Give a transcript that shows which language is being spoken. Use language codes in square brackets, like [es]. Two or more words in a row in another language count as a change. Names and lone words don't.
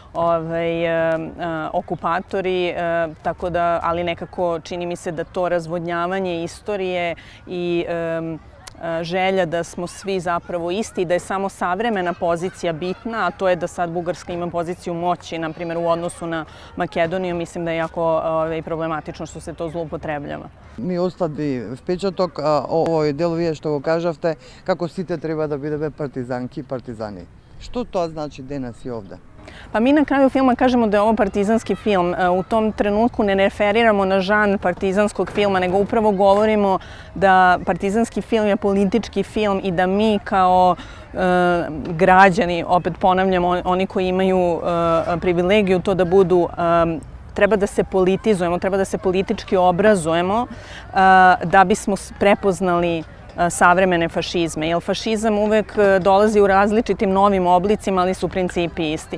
[sr] okupatori, tako da, ali nekako čini mi se da to razvodnjavanje istorije i želja da smo svi zapravo isti, da je samo savremena pozicija bitna, a to je da sad Bugarska ima poziciju moći, na primjer u odnosu na Makedoniju, mislim da je jako problematično što se to zloupotrebljava. [mk] Ми остави впечаток овој дел вие што го кажавте, како сите треба да бидеме партизанки и партизани. Што тоа значи денес и овде? [sr] Pa mi na kraju filma kažemo da je ovo partizanski film. U tom trenutku ne referiramo na žanr partizanskog filma, nego upravo govorimo da partizanski film je politički film i da mi kao građani, opet ponavljamo, oni koji imaju privilegiju to da budu, treba da se politizujemo, treba da se politički obrazujemo da bismo prepoznali savremene fašizme, jer fašizam uvek dolazi u različitim novim oblicima, ali su principi isti.